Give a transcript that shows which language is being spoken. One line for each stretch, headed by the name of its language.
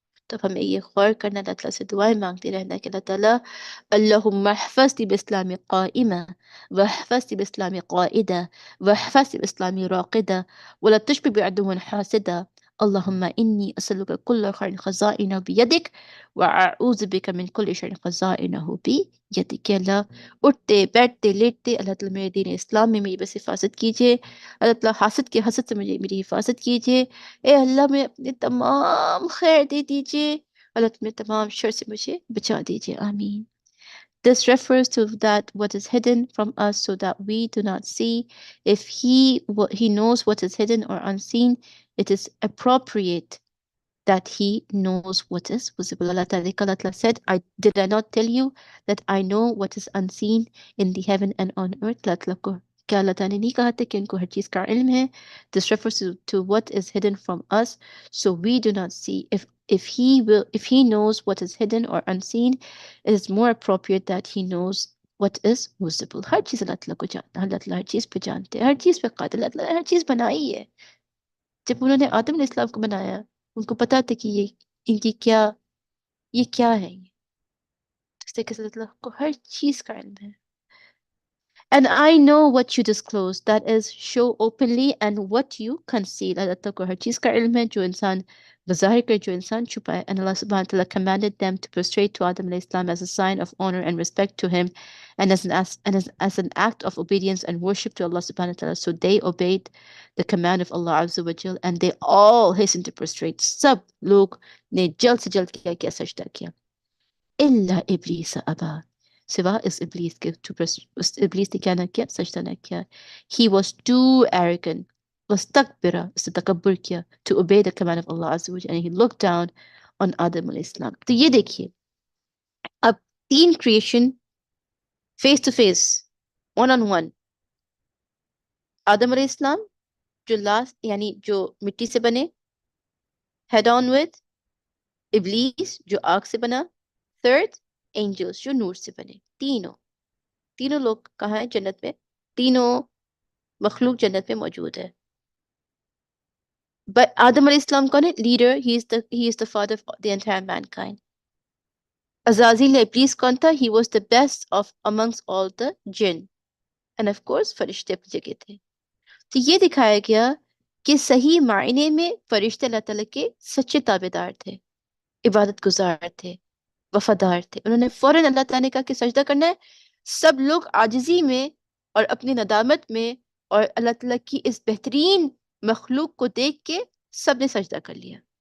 Urdu: تو اب ہمیں یہ غور کرنا، اللہ تعالیٰ
Arabic: سے دعائیں مانگتے رہنا کہ اللہ تعالیٰ اللہم احفظنی باسلام قائمہ واحفظنی باسلام قائدہ واحفظنی باسلام راقدہ ولا تشبہ بعدو حاسدہ اللہم انی اسألک کل خیر خزائنہ بیدک واعوذ بک من کل شر خزائنہ بیدک.
Urdu: کہ اللہ اٹھتے بیٹھتے لیٹتے اللہ تعالیٰ میرے دین اسلام میں میری بس حفاظت کیجیے. اللہ تعالیٰ حاسد کے حسد سے مجھے میری حفاظت کیجیے. اے اللہ میں اپنے تمام خیر دے دیجیے، اللہ تمہیں تمام شر سے مجھے بچا دیجیے. آمین.
English: This refers to that what is hidden from us so that we do not see. If he knows what is hidden or unseen, it is appropriate that he knows what is visible. Allah Ta'ala said, did I not tell you that I know what is unseen in the heaven and on earth?
Urdu: کیا اللہ تعالیٰ نے نہیں کہا تھا کہ ان کو ہر چیز کا علم ہے؟
English: This refers to what is hidden from us, so we do not see. If he knows what is hidden or unseen, it is more appropriate that he knows what is visible.
Urdu: ہر چیز اللہ تعالیٰ کو جانتا ہے، اللہ تعالیٰ ہر چیز پہ جانتے ہیں، ہر چیز پہ قادر. اللہ تعالیٰ نے ہر چیز بنائی ہے. جب انہوں نے آدم علیہ السلام کو بنایا، ان کو پتا تھا کہ ان کی یہ کیا ہے. اس طریقے سے اللہ تعالیٰ کو ہر چیز کا علم ہے.
English: And I know what you disclose, that is, show openly, and what you conceal.
Urdu: اللہ تعالیٰ کو ہر چیز کا علم ہے، جو انسان بظاہر کر، جو انسان چھپائے.
English: And Allah subhanahu wa ta'ala commanded them to prostrate to Adam alayhi salam as a sign of honor and respect to him, and as an act of obedience and worship to Allah subhanahu wa ta'ala. So they obeyed the command of Allah azza wa jal, and they all hastened to prostrate.
Urdu: سب لوگ نے جلد سے جلد کیا سجدہ کیا.
Arabic: إلا إبليس أبى،
Urdu: سوا اس ابلیس کے، اس ابلیس نے کیا نہ کیا؟ سجدہ نہ کیا.
English: He was too arrogant، واستكبر،
Urdu: اس نے تکبر کیا،
English: to obey the command of Allah عز وجل, and he looked down on Adam علیہ السلام.
Urdu: تو یہ دیکھیے، اب تین creation
English: Face to face, one on one.
Urdu: آدم علیہ السلام جو لاسٹ، یعنی جو مٹی سے بنے،
English: head on with
Urdu: ابلیس جو آگ سے بنا، تھرڈ اینجلس جو نور سے بنے. تینوں لوگ کہاں ہیں؟ جنت میں. تینوں مخلوق جنت میں موجود ہے.
English: But
Urdu: آدم علیہ السلام کون ہے؟ Leader.
English: he is the father of the entire mankind.
Urdu: عزازیل ابلیس کون تھا؟
English: he was the best of amongst all the jinn. And of course
Urdu: فرشتے اپنی جگہ تھے. تو یہ دکھایا گیا کہ صحیح معنی میں فرشتے اللہ تعالیٰ کے سچے تابع دار تھے، عبادت گزار تھے، وفادار تھے. انہوں نے فوراً اللہ تعالیٰ نے کہا کہ سجدہ کرنا ہے. سب لوگ عاجزی میں اور اپنی ندامت میں اور اللہ تعالیٰ کی اس بہترین مخلوق کو دیکھ کے سب نے سجدہ کر لیا.